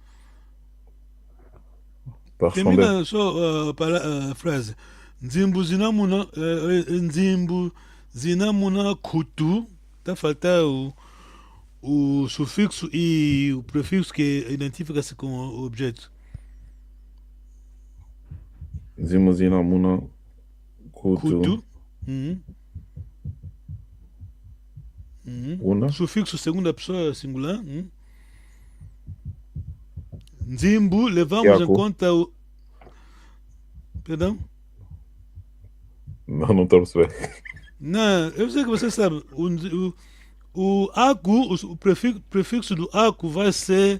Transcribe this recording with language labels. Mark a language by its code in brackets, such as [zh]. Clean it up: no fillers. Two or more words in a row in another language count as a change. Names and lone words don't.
[pt] Para responder. Termina só a frase. [kg] Nzimbuzina Muna Kutu. [pt] Tá faltando o sufixo e o prefixo que identifica-se com o objeto. [kg] Zimbo Zinamuna Kutu. [pt] Kutu. Una. Sufixo segunda pessoa singular. Nzimbu, levamos em Yaku. conta o. Perdão? Não estou a perceber. Não, eu sei que você sabe. O aku, o prefixo do aku vai ser.